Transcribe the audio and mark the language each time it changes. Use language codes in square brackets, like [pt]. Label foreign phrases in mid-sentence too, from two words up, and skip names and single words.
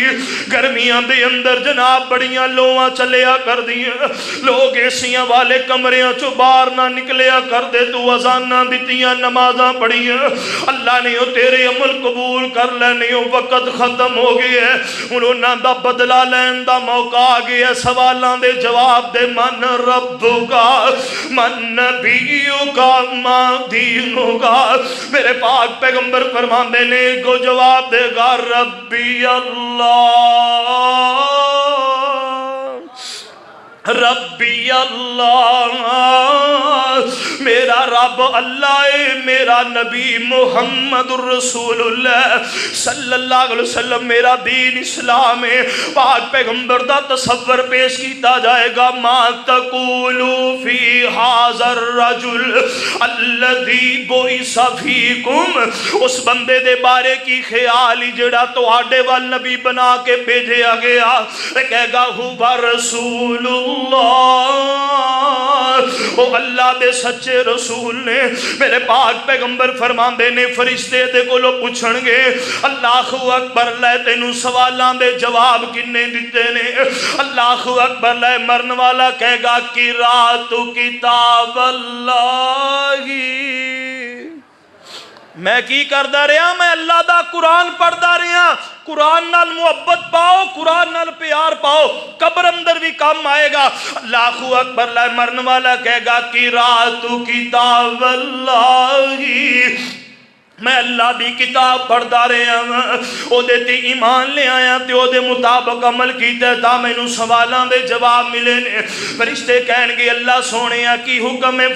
[pa] گرمیاں دے اندر جناب بڑیاں لوآں چلیا کر دیاں لوگ ایسیاں والے کمریاں چوں باہر نہ نکلیا کردے تو اذاناں دتیاں نمازاں پڑھیاں اللہ نے تیرے عمل قبول کر لینے وقت ختم ہو گیا ہے. ہن اونہاں دا بدلہ لین دا موقع آ گیا. سوالاں دے جواب دے [ar] من ربك من نبيك ما دينك. [pa] میرے پاک پیغمبر فرماندے نے گو جواب دیگا [ar] ربي الله ربي الله [pa] میرا رب اللہ ہے میرا نبی [ar] محمد رسول الله صلى الله عليه وسلم [pa] میرا دین اسلام ہے. پاک پیغمبر دا تصور پیش کیتا جائے گا [ar] ما تقول في هذا الرجل الذي بعث فيكم. [pa] اس بندے دے بارے کی خیال ہی جیہڑا تہاڈے ول نبی بنا کے بھیجا گیا کہے گا [ar] هو رسول الله [pa] او اللہ دے سچے رسول نے. میرے پاک پیغمبر فرماندے نے فرشتے دے کولوں پچھنگے [ar] الله أكبر [pa] لے تینوں سوالاں دے جواب کنے دتے نے. [ar] الله أكبر [pa] لے مرن والا کہے گا [ar] قراءة كتاب الله [pa] میں کی کردا رہا میں اللہ دا قرآن پڑھدا رہا. قرآن نال محبت پاؤ قرآن نال پیار پاؤ قبر اندر بھی کام آئے گا. [ar] الله أكبر [pa] لا مرن والا کہے گا کہ [ar] راتو كتاب الله [pa] میں اللہ کی کتاب پڑھدا رہا اودے تے ایمان لے آیا تے اودے مطابق عمل کیتا تا مینوں سوالوں دے جواب ملے نے. فرشتے کہنگے اللہ سوہنیا کی حکم ہے.